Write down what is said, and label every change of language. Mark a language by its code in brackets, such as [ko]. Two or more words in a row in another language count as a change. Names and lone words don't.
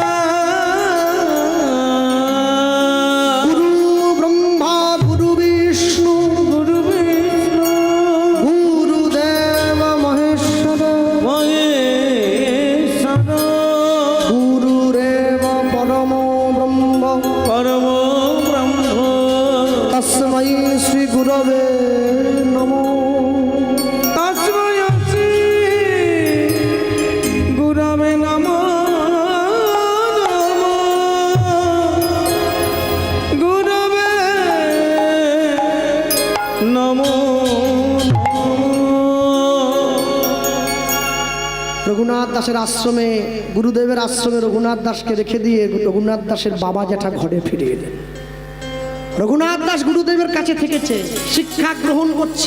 [sa] গুরু ব্রহ্মা গুরু বিষ্ণু গুরু বিষ্ণু গুরুদেব মহেশ্বর মহেশ্বর গুরুরেব পরম ব্রহ্ম পরম ব্রহ্ম তস্मै শ্রী গুরবে নমঃ। তস্मै শ্রী গুরবে নমঃ গুরবে নমঃ [bn] রঘুনাথ দাসের আশ্রমে গুরুদেবের আশ্রমে রঘুনাথ দাসকে রেখে দিয়ে রঘুনাথ দাসের বাবা জ্যাঠা ঘরে ফিরে এলেন। রঘুনাথ দাস গুরুদেবের কাছে থেকেছে, শিক্ষা গ্রহণ করছে।